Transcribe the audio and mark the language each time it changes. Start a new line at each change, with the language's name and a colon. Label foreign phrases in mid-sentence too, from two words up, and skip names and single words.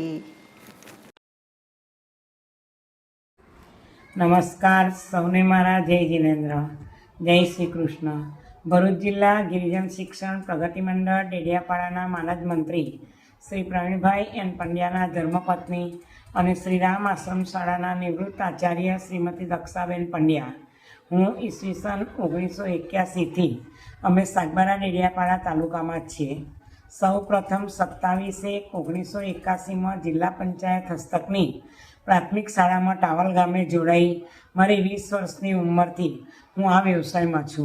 Gujarati: નમસ્કાર સૌને મારા જય જિનેન્દ્ર જય શ્રી કૃષ્ણ। ભરૂચ જિલ્લા ગિરિજન શિક્ષણ પ્રગતિ મંડળ ડેડિયાપાડાના માનદ મંત્રી શ્રી પ્રવીણભાઈ એન પંડ્યાના ધર્મપત્ની અને શ્રીરામ આશ્રમ શાળાના નિવૃત્ત આચાર્ય શ્રીમતી દક્ષાબેન પંડ્યા। હું ઈસવીસન 1981થી અમે સાગબારા ડેડિયાપાડા તાલુકામાં જ છીએ। સૌ પ્રથમ 27/1/1981માં જિલ્લા પંચાયત હસ્તકની પ્રાથમિક શાળામાં ટાવલ ગામે જોડાઈ મારી 20 વર્ષની ઉંમરથી હું આ વ્યવસાયમાં છું।